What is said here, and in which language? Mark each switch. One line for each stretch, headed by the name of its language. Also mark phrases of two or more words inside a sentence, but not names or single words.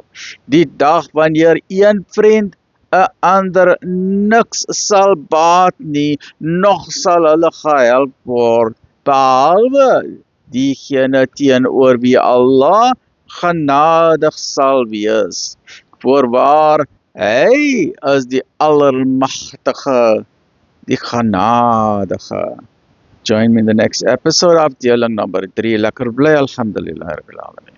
Afrikaans: Die dag wanneer een vriend 'n ander niks sal baat nie, nog sal hulle gehelp word, behalwe diegene teenoor wie Allah genadig sal wees. Voorwaar, hy is die Allermagtige, die genadige.
English: Join me in the next episode, afdeling number 3.
Afrikaans: Lekker bly,
Arabic: الحمد لله رب العالمين.